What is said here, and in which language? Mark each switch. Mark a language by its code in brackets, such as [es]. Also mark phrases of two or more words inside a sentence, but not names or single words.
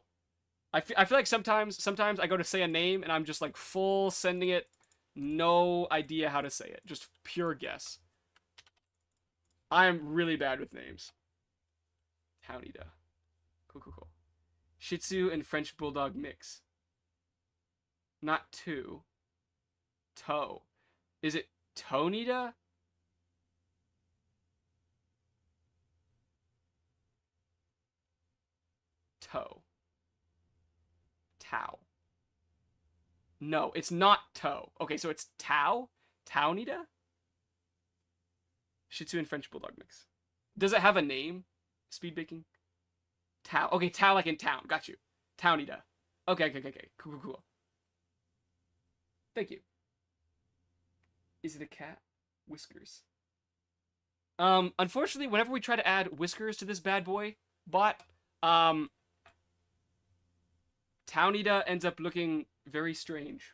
[en] I feel like sometimes I go to say a name and I'm just like full sending it, no idea how to say it, just pure guess. I am really bad with names. Tonita. Cool. Shih Tzu and French Bulldog mix. Not two. Toe. Is it Tonita? Toe. Tau. No, it's not toe. Okay, so it's Tau? Townita? Shih Tzu and French Bulldog mix. Does it have a name? Speed baking? Tau. Okay, Tau like in town. Got you. Townita. Okay. Cool. Thank you. Is it a cat? Whiskers. Unfortunately, whenever we try to add whiskers to this bad boy bot, Townita ends up looking very strange.